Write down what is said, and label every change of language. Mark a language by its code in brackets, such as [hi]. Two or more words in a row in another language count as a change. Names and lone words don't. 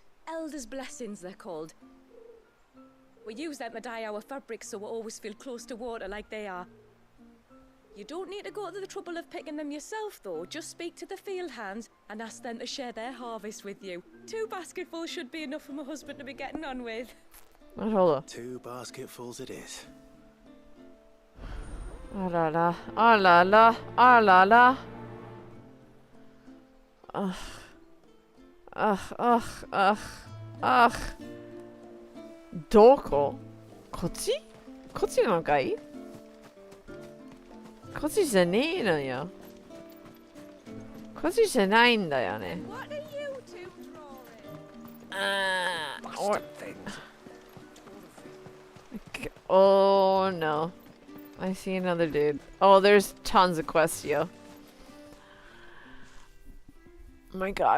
[en] Elders' blessings, they're called. We use them to dye our fabrics so we always feel close to water like they are. You don't need to go to the trouble of picking them yourself, though. Just speak to the field hands and ask them to share their harvest with you. 2 basketfuls should be enough for my husband to be getting on with. Wait, hold on. 2 basketfuls it is. Ah la la. Ah la la. Ah la la. Ugh. Ugh, ugh, ugh, ugh. [ja] どこ？こっち？こっちなのかい？こっちじゃねえのよ。こっちじゃないんだよね。 [en] What are you two drawing? Or oh no. I see another dude. Oh, there's tons of quests, yo. Oh my god.